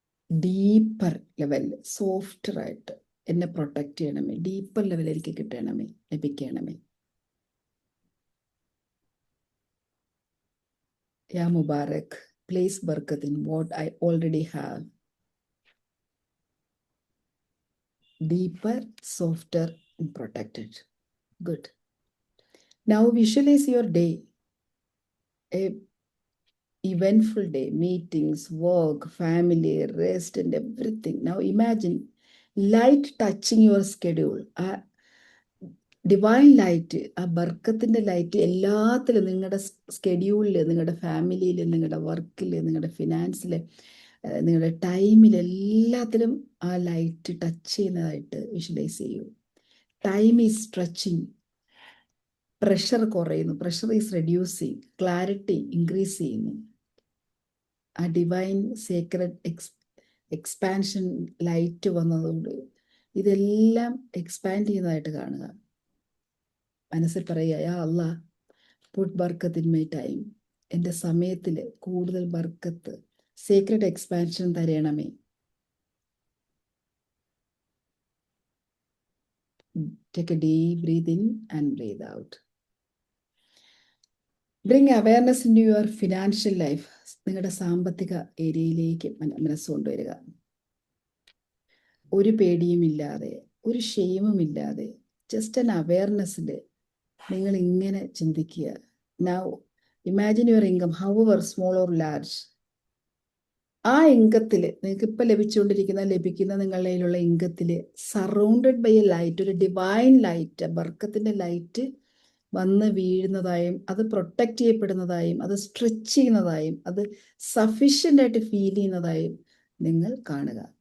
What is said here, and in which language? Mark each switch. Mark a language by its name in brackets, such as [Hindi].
[Malayalam] Deeper level, സോഫ്റ്ററായിട്ട് എന്നെ protect ചെയ്യണമേ. Deeper level എനിക്ക് കിട്ടണമേ, ലഭിക്കണമേ. [English] യാ മുബാറക്, പ്ലേസ് ബർക്കത്ത് in what I already have. Deeper, softer, and protected. Good. Now visualize your day. A eventful day, meetings, work, family, rest, and everything. Now imagine light touching your schedule. [Malayalam] Divine light, ആ ബർക്കത്തിൻ്റെ light എല്ലാത്തിലും, നിങ്ങളുടെ സ്കെഡ്യൂളിൽ, നിങ്ങളുടെ ഫാമിലിയിൽ, നിങ്ങളുടെ വർക്കിൽ, നിങ്ങളുടെ ഫിനാൻസിൽ, നിങ്ങളുടെ ടൈമിൽ, എല്ലാത്തിലും ആ ലൈറ്റ് ടച്ച് ചെയ്യുന്നതായിട്ട് വിഷ്വലൈസ് ചെയ്യൂ. [English] Time is stretching. [Malayalam] പ്രഷർ കുറയുന്നു, [English] pressure is reducing, [Malayalam] clarity increase ചെയ്യുന്നു. ആ ഡിവൈൻ സീക്രട്ട് എക്സ്പാൻഷൻ ലൈറ്റ് വന്നതുകൊണ്ട് ഇതെല്ലാം എക്സ്പാൻഡ് ചെയ്യുന്നതായിട്ട് കാണുക. മനസ്സിൽ പറയുക, [English] യാ Allah put ബർക്കത്ത് in my time, [Malayalam] എൻ്റെ സമയത്തിൽ കൂടുതൽ ബർക്കത്ത്, സീക്രട്ട് എക്സ്പാൻഷൻ തരണമേ. [English] Take a deep breathe in and breathe out. Bring awareness into your financial life. [Malayalam] നിങ്ങളുടെ സാമ്പത്തിക ഏരിയയിലേക്ക് മനസ്സ് കൊണ്ടുവരിക. ഒരു പേടിയും ഇല്ലാതെ, ഒരു ഷെയിമും ഇല്ലാതെ, ജസ്റ്റ് an അവയർനെസ്സിൽ നിങ്ങൾ ഇങ്ങനെ ചിന്തിക്കുക. [English] Now imagine your income, however small or large. [Malayalam] ആ ഇൻകത്തിൽ നിങ്ങൾക്ക് ഇപ്പം ലഭിക്കുന്ന നിങ്ങളുടെ കയ്യിലുള്ള ഇൻകത്തിൽ [English] surrounded by a light, [Malayalam] ഒരു ഡിവൈൻ ലൈറ്റ്, ബർക്കത്തിൻ്റെ ലൈറ്റ് വന്ന് വീഴുന്നതായും അത് പ്രൊട്ടക്റ്റ് ചെയ്യപ്പെടുന്നതായും അത് സ്ട്രെച്ച് ചെയ്യുന്നതായും അത് സഫീഷ്യൻ്റ് ആയിട്ട് ഫീൽ ചെയ്യുന്നതായും നിങ്ങൾ കാണുക.